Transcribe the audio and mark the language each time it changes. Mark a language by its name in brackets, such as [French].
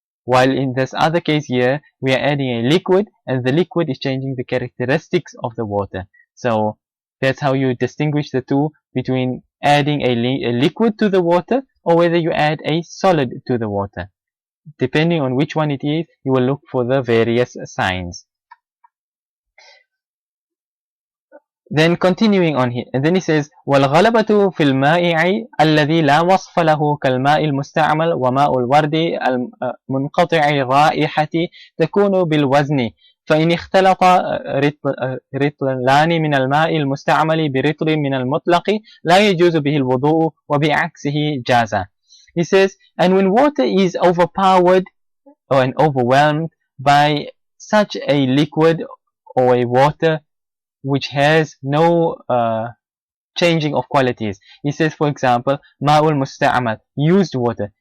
[English] While in this other case here, we are adding a liquid and the liquid is changing the characteristics of the water. So that's how you distinguish the two, between adding a liquid to the water or whether you add a solid to the water. Depending on which one it is, you will look for the various signs. Then continuing on here, and then he says, [Arabic] وَالْغَلَبَةُ فِي الْمَائِعِ الَّذِي لَا وَصْفَ لَهُ كَالْمَاءِ الْمُسْتَعْمَلِ وَمَاءُ الْوَرْدِ الْمُنْقَطِعِ الرَّائِحَةِ تَكُونُ بِالْوَزْنِ فإن اختلط رطلان من الماء المستعمل برطل من المطلق لا يجوز به الوضوء وبعكسه جاز. [English] He says, and when water is overpowered or overwhelmed by such a liquid or a water which has no changing of qualities. He says, for example, ma'ul musta'amal, used water.